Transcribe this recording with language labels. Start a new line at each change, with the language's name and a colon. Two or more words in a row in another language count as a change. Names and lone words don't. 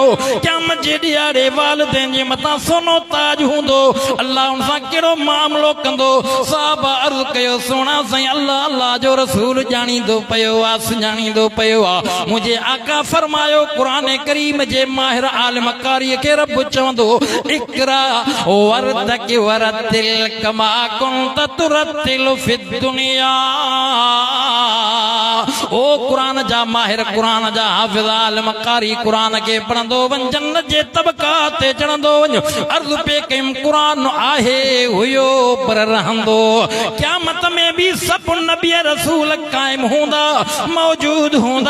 Sindhi: क़यामत जे ॾियारे वालिदैन जे मथां सोनो ताज हूंदो, अल्लाह उन सां केड़ो मामलो कंदो। साहबा अर्ज़ कयो सोना साईं अल्लाह अल्लाह जो रसूल ॼाणींदो पियो आ, सुञाणींदो पियो आ। मुंहिंजे आका फरमायो कुरान करीम जे माहिर आलिम कारी खे रब चवंदो
Arabic: اقرأ وارتق ورتل كما كنت ترتل في الدنيا.
Sindhi: ओ कुरान जा माहिर, कुरान जा हाफ़िज़ आलिम कारी कुरान खे पढ़ंदो वञ, जन्नत जे तबक़ात ते चढ़ंदो वञ। अर्ज़ पे कयमि कुरान आहे हुयो पर रहंदो। क़यामत में भी सभु नबी रसूल क़ाइम हूंदा, मौजूद हूंदा।